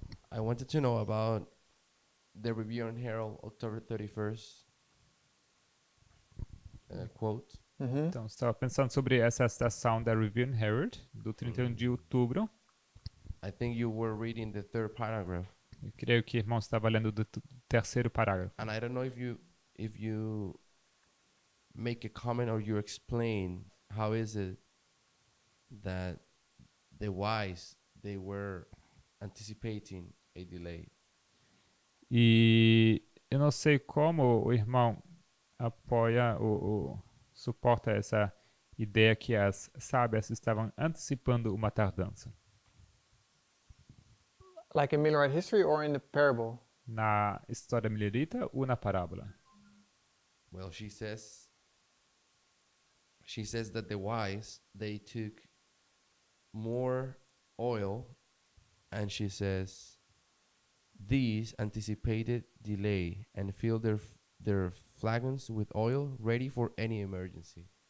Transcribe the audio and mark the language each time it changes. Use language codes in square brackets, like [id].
[en] I wanted to know about the Review and Herald, October 31st quote. [pt] então estava pensando sobre essa citação da Livrinho Herald, do 31 de outubro. [en] I think you were reading the third paragraph, [pt] Eu creio que o irmão estava lendo do terceiro parágrafo. [en] and I don't know if you make a comment or you explain how is it that the wise they were anticipating a delay. [pt] E eu não sei como o irmão apoia ou suporta essa ideia que as sábias estavam antecipando uma tardança. [en] Like in Millerite history or in the parable? [pt] Na história milerita ou na parábola? [en] Well, she says that the wise they took more oil, and she says these anticipated delay and filled their flagons with oil ready for any emergency.